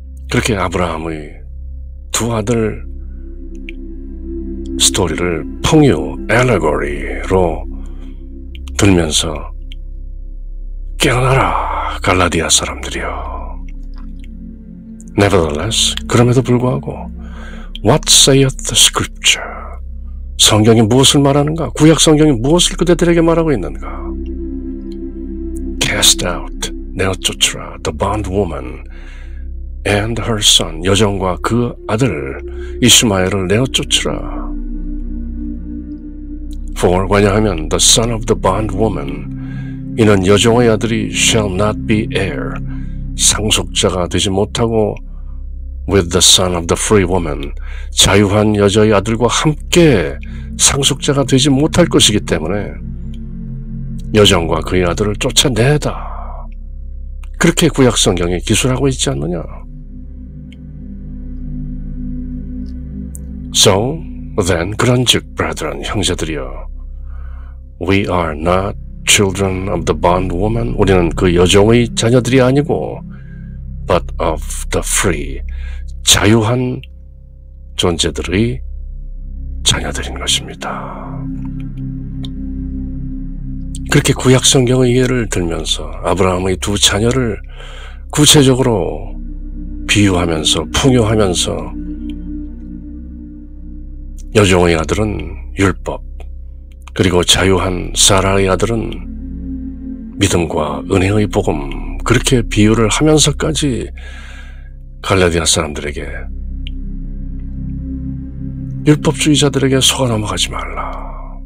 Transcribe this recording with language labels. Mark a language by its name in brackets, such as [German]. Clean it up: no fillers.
[Korean] 그렇게 아브라함의 두 아들 스토리를 풍요, allegory로 들면서 깨어나라 갈라디아 사람들이여. [English] Nevertheless, [Korean] 그럼에도 불구하고 [English] What saith the scripture? [Korean] 성경이 무엇을 말하는가? 구약 성경이 무엇을 그대들에게 말하고 있는가? [English] Cast out, [Korean] 내어쫓으라, [English] the bondwoman and her son, [Korean] 여종과 그 아들 이스마엘을 내어쫓으라. [English] For, [Korean] 왜냐하면 [English] the son of the bondwoman, [Korean] 이는 여종의 아들이 [English] shall not be heir, [Korean] 상속자가 되지 못하고 [English] with the son of the free woman, [Korean] 자유한 여자의 아들과 함께 상속자가 되지 못할 것이기 때문에 여종과 그의 아들을 쫓아내다. 그렇게 구약 성경에 기술하고 있지 않느냐? [English] So then, [Korean] 그런즉 [English] brethren, [Korean] 형제들이여, [English] we are not children of the bondwoman, [Korean] 우리는 그 여종의 자녀들이 아니고 [English] but of the free, [Korean] 자유한 존재들의 자녀들인 것입니다. 그렇게 구약 성경의 예를 들면서 아브라함의 두 자녀를 구체적으로 비유하면서 풍요하면서 여종의 아들은 율법, 그리고 자유한 사라의 아들은 믿음과 은혜의 복음, 그렇게 비유를 하면서까지 갈라디아 사람들에게, 율법주의자들에게 속아 넘어가지 말라.